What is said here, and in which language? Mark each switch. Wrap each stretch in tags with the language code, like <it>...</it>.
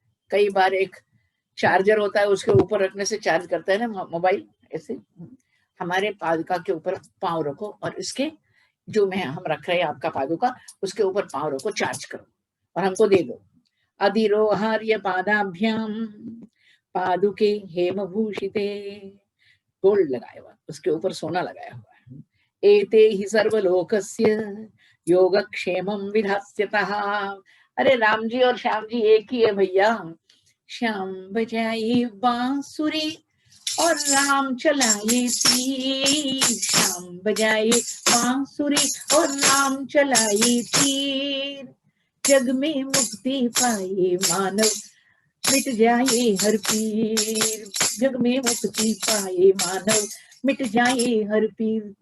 <hi>कई बार एक चार्जर होता है उसके ऊपर रखने से चार्ज करता है ना मोबाइल, ऐसे हमारे पादुका के ऊपर पांव रखो और इसके जो मैं हम रख रहे हैं आपका पादुका उसके ऊपर पांव रखो, चार्ज करो और हमको दे दो।</hi> <sa>अधिरोहार्य पादाभ्याम पादुके हेमभूषिते,</sa> <hi>गोल्ड लगाया हुआ, उसके ऊपर सोना लगाया हुआ है।</hi> <sa>एते ही सर्वलोकस्य योगक्षेमं विधास्यतः।</sa> <hi>अरे राम जी और श्याम जी एक ही है भैया। श्याम बजाए बांसुरी और राम चलाए तीर, श्याम बजाए बांसुरी और राम चलाए तीर। जग में मुक्ति पाए मानव मिट जाए हर पीर, जग में मुक्ति पाए मानव मिट जाए हर पीर।</hi>